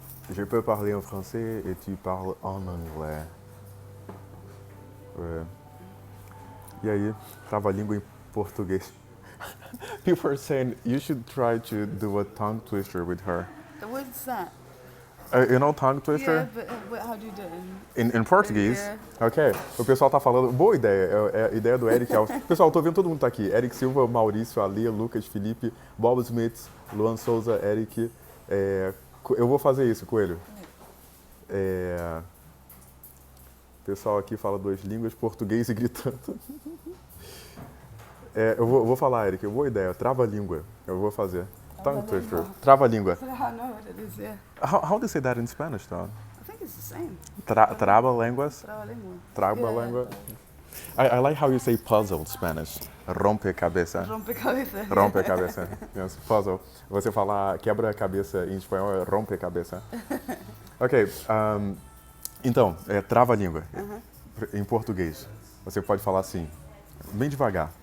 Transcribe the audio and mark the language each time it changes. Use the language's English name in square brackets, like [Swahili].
[French] Je peux parler en français et tu parles en anglais. [Portuguese] É. E aí, trava-língua em português. [English] People are saying you should try to do a tongue twister with her. What's that? You know tongue twister? Yeah, but how do you do it? [Portuguese] Em português? [English] Yeah. Ok. [Portuguese] O pessoal tá falando, boa ideia, é a ideia do Eric Alves. Pessoal, tô vendo todo mundo tá aqui. Eric Silva, Maurício, Alê, Lucas, Felipe, Bob Smith, Luan Souza, Eric. Eu vou fazer isso, Coelho. O pessoal aqui fala 2 línguas, português e gritando. Eu vou falar, Eric, boa ideia, trava-língua. Eu vou fazer. Tongue twister. Trava-língua. [English] But I know what it is, yeah. How do you say that in Spanish, though? I think it's the same. [Portuguese] Trava-línguas? Trava-língua. Trava-língua. [English] I like how you say puzzle in Spanish. [Spanish] Rompe-cabeça. Rompe-cabeça. [English] Rompe-cabeça. Yes, puzzle. [Portuguese] Você falar quebra-cabeça em espanhol é rompe-cabeça. Ok. Então, trava-língua. Em português. Você pode falar assim, bem devagar.